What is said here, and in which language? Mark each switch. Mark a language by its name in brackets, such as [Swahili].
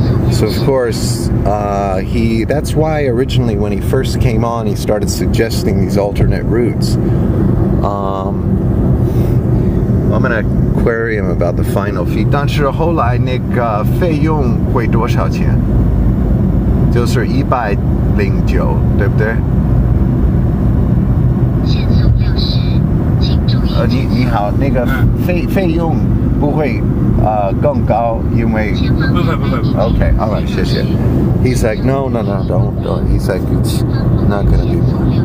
[English] So of course, that's why originally when he first came on, he started suggesting these alternate routes. I'm gonna query him about the final fee. [Chinese] 但是后来那个费用会多少钱？就是109，对不对？限速60，请注意。你好，那个费用不会更高，因为不会。 [English] Okay, all right, [Chinese] 谢谢。 [English] He's like, no, don't. He's like, it's not gonna be more.